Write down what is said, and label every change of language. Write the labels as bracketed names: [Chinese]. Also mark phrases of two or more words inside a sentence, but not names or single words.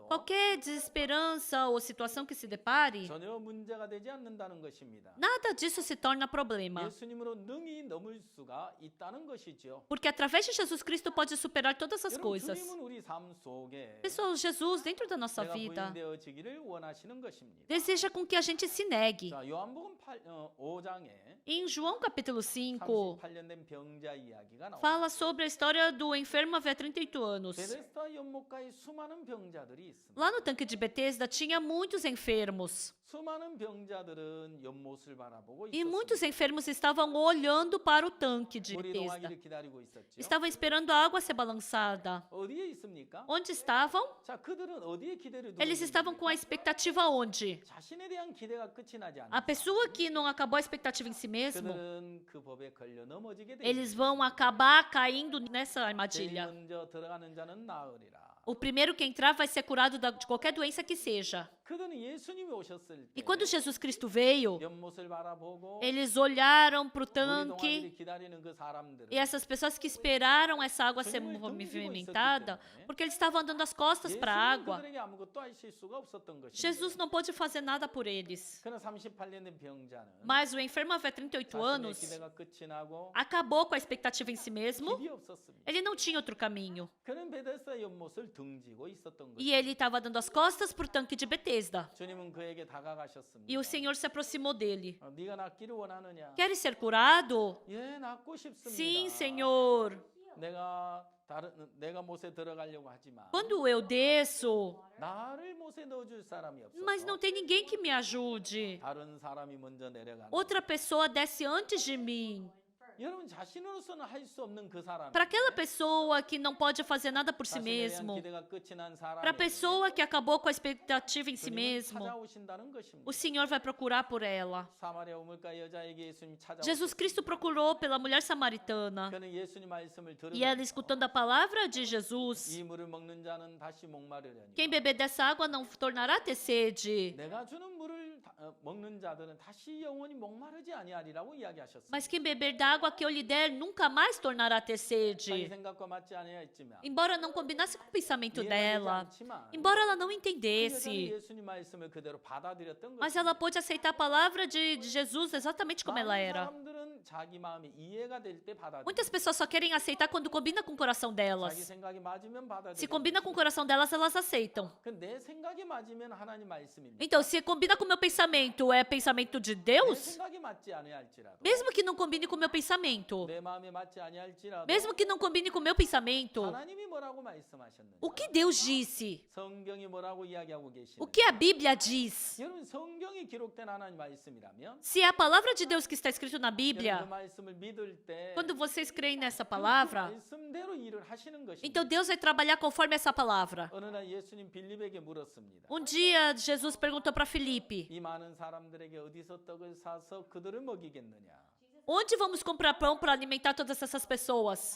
[Portuguese] qualquer desesperança ou situação que se depare, [Korean] 전혀 문제가 되지 않는다는 것입니다. [Portuguese] nada disso se torna problema. [Korean] 예수님으로 능히 넘을 수가 있다는 것이죠. [Portuguese] Porque através de Jesus Cristo pode superar todas as [Korean] 여러분 [Portuguese] coisas. [Korean] 주님은 우리 삶 속에 [Portuguese] Pessoal, Jesus, dentro da nossa [Korean] 내가 [Portuguese] vida, [Korean] 부인되어지기를 원하시는 것입니다. [Portuguese] deseja com que a gente se negue. [Korean] 자, 요한복음 5장에 [Portuguese] Em João capítulo 5, [Korean] 38년 된 병자 이야기가 나옵니다. [Portuguese] fala sobre a história do enfermo havia 38 anos. [Korean] 베데스다 연못가에 수많은 병자들이 있습니다. [Portuguese] Lá no tanque de Betesda tinha muitos enfermos. [Korean] 수많은 병자들은 연못을 바라보고 [Portuguese] E [Korean] 있었습니다. [Portuguese] muitos enfermos estavam olhando para o tanque de [Korean] 물이 [Portuguese] Betesda. [Korean] 동하기를 기다리고 있었죠. [Portuguese] Estavam esperando a água ser balançada. [Korean] 어디에 있습니까? [Portuguese] Onde estavam? [Korean] 자, 그들은 어디에 기대를 두고 [Portuguese] Eles estavam com a expectativa onde? [Korean] 자신에 대한 기대가 끝이 나지 않는 [Portuguese] A pessoa que não acabou a expectativa em si mesmo, [Korean] 그들은 그 법에 걸려 넘어지게 돼. [Portuguese] eles vão acabar caindo nessa [Korean] 제일 [Portuguese] armadilha. [Korean] 먼저 들어가는 자는 나으리라. [Portuguese] O primeiro que entrar vai ser curado de qualquer doença que seja. [Korean] 그들은 예수님이 오셨을 [Portuguese] E [Korean] 때 [Portuguese] quando Jesus Cristo veio, [Korean] 연못을 바라보고 [Portuguese] eles olharam para o [Korean] 물이 [Portuguese] tanque [Korean] 동하기를 기다리는 그 사람들은 [Portuguese] e essas pessoas que esperaram essa água ser movimentada, porque eles estavam dando as costas para a [Korean] 예수님은 [Portuguese] água, [Korean] 그들에게 아무것도 하실 수가 없었던 것입니다. [Portuguese] Jesus não pôde fazer nada por eles. [Korean] 그러나 38년 된 병자는 [Portuguese] Mas o enfermo havia 38 [Korean] 자신의 [Portuguese] anos, [Korean] 기대가 끝이 나고 [Portuguese] acabou com a expectativa em si mesmo, [Korean] 길이 없었습니다. [Portuguese] ele não tinha outro caminho. [Korean] 그는 베데스다 연못을 등지고 있었던 [Portuguese] E [Korean] 것입니다. [Portuguese] ele estava dando as costas para o tanque de Betesda. [Korean] 주님은 그에게 다가가셨습니다. [Portuguese] E o Senhor se aproximou dele. [Korean] 네가 낫기를 원하느냐? [Portuguese] Queres ser curado? [Korean] 예, 낫고 싶습니다. [Portuguese] Sim, Senhor. [Korean] 내가 못에 들어가려고 하지만 [Portuguese] Quando eu desço, [Korean] 나를 못에 넣어줄 사람이 없어서 [Portuguese] mas não tem ninguém que me ajude. [Korean] 다른 사람이 먼저 내려가는. [Portuguese] Outra pessoa desce antes de mim. [Korean] 여러분 자신으로서는 할 수 없는 그 사람. [Portuguese] Para aquela pessoa que não pode fazer nada por si mesmo, [Korean] 기대가 끝이 난 사람이 [Portuguese] para a pessoa que acabou com a expectativa em si [Korean] 주님은 [Portuguese] mesmo, [Korean] 찾아오신다는 것입니다. [Portuguese] o Senhor vai procurar por ela. [Korean] 사마리아 우물가 여자에게 예수님이 찾아오셨습니다. [Portuguese] Jesus Cristo procurou pela mulher samaritana. [Korean] 그는 예수님 말씀을 [Portuguese] E ela, [Korean] 들으면서 [Portuguese] escutando a palavra de Jesus, [Korean] 이 물을 먹는 자는 다시 목마르려니 [Portuguese] quem beber dessa água não tornará a ter sede. [Korean] 내가 주는 물을 먹는 자들은 다시 영원히 목마르지 아니하리라고 이야기하셨습니다. [Portuguese] Mas quem beber da água que eu lhe der nunca mais tornará a ter [Korean] 자기 [Portuguese] sede. [Korean] 생각과 맞지 아니하였지만 [Portuguese] Embora não combinasse com o pensamento [Korean] 이해가 되지 [Portuguese] dela, [Korean] 않지만 [Portuguese] embora ela não [Korean] 그 여자는 [Portuguese] entendesse, [Korean] 예수님 말씀을 그대로 받아들였던 [Portuguese] mas [Korean] 것입니다. [Portuguese] ela pôde aceitar a palavra de Jesus exatamente como ela [Korean] 많은 [Portuguese] era. [Korean] 사람들은 자기 마음이 이해가 될 때 받아들여요. [Portuguese] Muitas pessoas só querem aceitar quando combina com o coração [Korean] 자기 [Portuguese] delas. [Korean] 생각이 맞으면 받아들여요. [Portuguese] Se combina com o coração delas, elas aceitam. [Korean] 내 생각이 맞으면 하나님 말씀입니다. [Portuguese] Então, se combina com o meu pensamento, é pensamento de [Korean] 내 [Portuguese] Deus? [Korean] 생각이 맞지 아니할지라도 [Portuguese] Mesmo que não combine com o meu pensamento, [Korean] 내 마음에 맞지 아니할지라도 [Portuguese] mesmo que não combine com o meu pensamento, [Korean] 하나님이 뭐라고 말씀하셨는지 [Portuguese] o que Deus disse? [Korean] 성경이 뭐라고 이야기하고 [Portuguese] O [Korean] 계시는지 [Portuguese] que a Bíblia diz? [Korean] 여러분 성경이 기록된 하나님 말씀이라면 [Portuguese] Se é a palavra de Deus que está escrito na [Korean] 여러분 그 [Portuguese] Bíblia, [Korean] 말씀을 믿을 때 [Portuguese] quando vocês creem nessa [Korean] 그 [Portuguese] palavra, [Korean] 말씀대로 일을 하시는 것입니다. [Portuguese] então Deus vai trabalhar conforme essa palavra. [Korean] 어느 날 예수님 빌립에게 물었습니다. [Portuguese] Dia, Jesus perguntou para Filipe: [Korean] 이 많은 사람들에게 어디서 떡을 사서 그들을 먹이겠느냐? [Portuguese] onde vamos comprar pão para alimentar todas essas pessoas?